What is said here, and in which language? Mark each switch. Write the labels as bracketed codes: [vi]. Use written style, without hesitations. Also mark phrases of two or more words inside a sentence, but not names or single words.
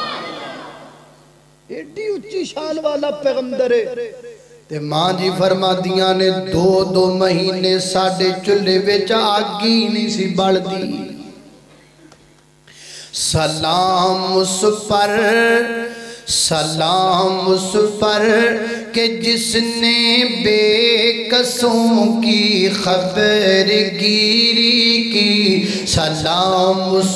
[pa] ایڈی اچھی شان والا پیغمبر ہے تے ماں جی فرما دیاں نے 2 مہینے ساڑھے چلے وچ آگی نہیں سی بڑھ دی۔ [ur] سلام اس پر، سلام اس پر کہ جس نے بے کسوں کی خبر گیری کی، سلام اس